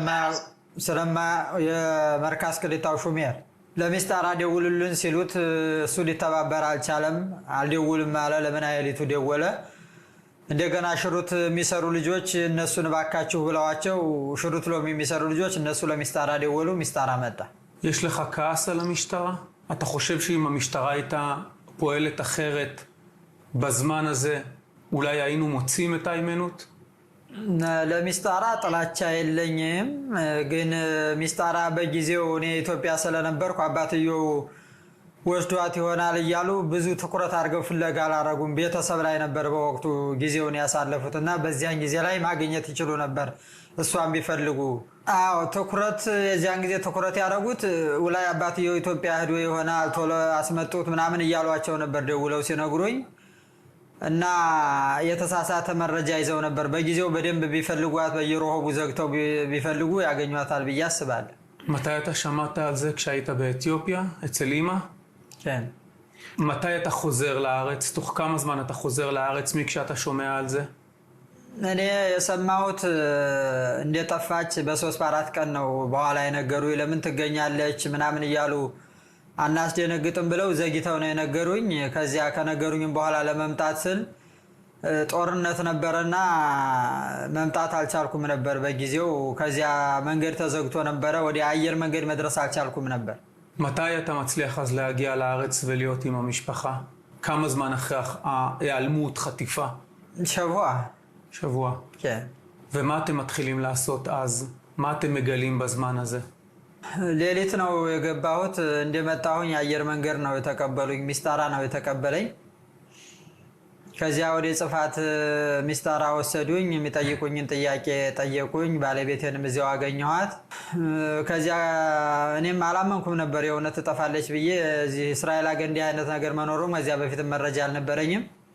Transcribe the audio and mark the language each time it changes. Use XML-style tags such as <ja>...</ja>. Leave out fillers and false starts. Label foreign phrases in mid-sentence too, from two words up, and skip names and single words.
<am>የመርካስ ቅሊጣው ሹሜር ለሚስጥር ደውሉልን ሲሉት እሱ ሊተባበር አልቻለም። አልደውልም አለ። ለምን አይሊቱ ደወለ። እንደገና ሽሩት የሚሰሩ ልጆች እነሱን ባካችሁ ብለዋቸው ሽሩት ሎም የሚሰሩ ልጆች እነሱ ለሚስጥር ደወሉ። ሚስጥር መጣ።</am> <he>יש לך כעס על המשטרה? אתה חושב שאם המשטרה הייתה פועלת אחרת בזמן הזה אולי היינו מוצאים את היימנוט?</he> <am>ለሚስጥር ጥላቻ የለኝም። ግን ሚስጥር በጊዜው እኔ ኢትዮጵያ ስለነበርኩ አባትየው ወስዷት ይሆናል እያሉ ብዙ ትኩረት አድርገው ፍለጋ አላረጉም። ቤተሰብ ላይ ነበር በወቅቱ ጊዜውን ያሳለፉትና በዚያን ጊዜ ላይ ማግኘት ይችሉ ነበር እሷን ቢፈልጉ። አዎ ትኩረት የዚያን ጊዜ ትኩረት ያደረጉት ውላይ አባትየው ኢትዮጵያ ሄዶ ይሆናል ቶሎ አስመጡት ምናምን እያሏቸው ነበር ደውለው ሲነግሩኝ እና የተሳሳተ መረጃ ይዘው ነበር። በጊዜው በደንብ ቢፈልጓት በየሮሆቡ ዘግተው ቢፈልጉ ያገኟታል ብዬ አስባለሁ።</am> <he>מתי אתה שמעת על זה כשהיית באתיופיה, אצל אמא? כן. מתי אתה חוזר לארץ? תוך כמה זמן אתה חוזר לארץ כשאתה שומע על זה?</he> <am>እኔ የሰማሁት እንደጠፋች በ3 በ4 ቀን ነው። በኋላ የነገሩኝ ለምን ትገኛለች ምናምን እያሉ አናስደነግጥም ብለው ዘግይተው ነው የነገሩኝ። ከዚያ ከነገሩኝም በኋላ ለመምጣት ስል ጦርነት ነበርና መምጣት አልቻልኩም ነበር በጊዜው። ከዚያ መንገድ ተዘግቶ ነበር፣ ወደ አየር መንገድ መድረስ አልቻልኩም ነበር።</am> <he>מתי אתה מצליח אז להגיע לארץ ולהיות עם המשפחה? כמה זמן אחרי ההיעלמות, חטיפה? שבוע. כן. ומה אתם מתחילים לעשות אז? מה אתם מגלים בזמן הזה?</he> <am>ሌሊት ነው የገባሁት። እንደመጣሁኝ አየር መንገድ ነው የተቀበሉኝ፣ ሚስጣራ ነው የተቀበለኝ። ከዚያ ወደ ጽፋት ሚስጣራ ወሰዱኝ። የሚጠይቁኝን ጥያቄ ጠየቁኝ። ባለቤቴንም እዚያው አገኘኋት። ከዚያ እኔም አላመንኩም ነበር የእውነት ትጠፋለች ብዬ። እዚህ እስራኤል ሀገር እንዲህ አይነት ነገር መኖሩም ከዚያ በፊትም መረጃ አልነበረኝም።</am>